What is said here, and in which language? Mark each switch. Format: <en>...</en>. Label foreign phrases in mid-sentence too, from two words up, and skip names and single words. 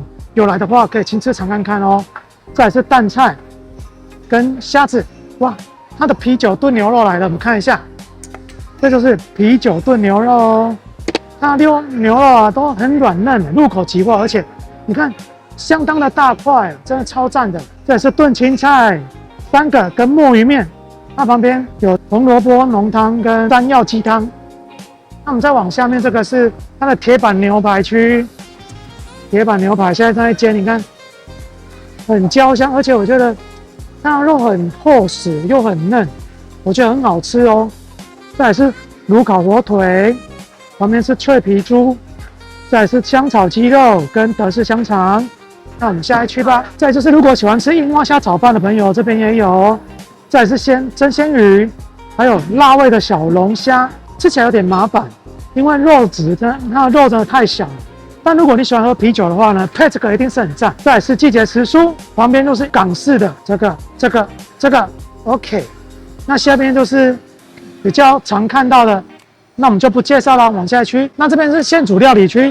<zh>有來的話可以親自嘗看看哦。再來是蛋菜跟蝦子，哇，它的啤酒燉牛肉來了，我們看一下，這就是啤酒燉牛肉哦。它的牛肉啊都很軟嫩，入口即化，而且你看相當的大塊，真的超讚的。這也是燉青菜3個跟墨魚麵，它旁邊有紅蘿蔔濃湯跟山藥雞湯。那我們再往下面，這個是它的鐵板牛排區。鐵板牛排現在在煎，你看很焦香，而且我覺得它的肉很厚實又很嫩，我覺得很好吃哦。再來是爐烤火腿，旁邊是脆皮豬，再來是香炒雞肉跟德式香腸。那我們下一區吧。再來就是如果喜歡吃櫻花蝦炒飯的朋友，這邊也有。再來是蒸鮮魚，還有辣味的小龍蝦，吃起來有點麻煩，因為肉質它的肉真的太小了。但如果你喜歡喝啤酒的話呢，配這個一定是很讚。再來是季節時蔬，旁邊就是港式的這個 ，OK。那下邊就是比較常看到的，那我們就不介紹了，往下區。那這邊是現煮料理區。</zh>